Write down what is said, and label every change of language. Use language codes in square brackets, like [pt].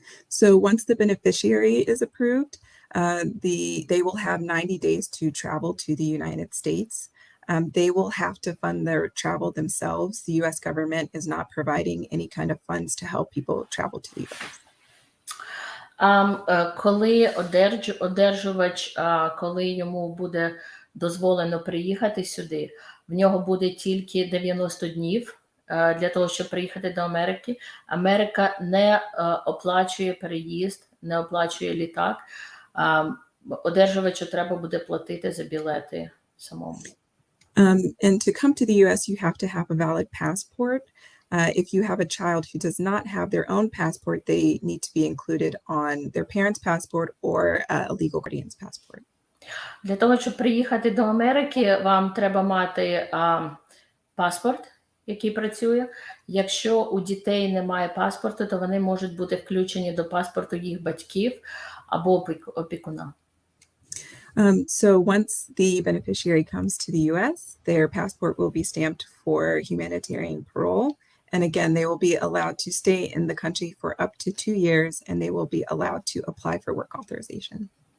[en] So once the beneficiary is approved, they will have 90 days to travel to the United States. They will have to fund their travel themselves. The US government is not providing any kind of funds to help people travel to the US. [uk] Коли одержувач, коли йому буде дозволено приїхати сюди, в нього буде тільки 90 днів для того, щоб приїхати до Америки. Америка не оплачує переїзд, не оплачує літак. Одержувачу треба буде платити за білети самому. [en] And to come to the US, you have to have a valid passport. If you have a child who does not have their own passport, they need to be included on their parent's passport or a legal guardian's passport. [uk] Для того, щоб приїхати до Америки, вам треба мати паспорт, який працює. Якщо у дітей немає паспорту, то вони можуть бути включені до паспорту їх батьків або опікуна. [en] So once the beneficiary comes to the US, their passport will be stamped for humanitarian parole. And again, they will be allowed to stay in the country for up to 2 years, and they will be allowed to apply for work authorization.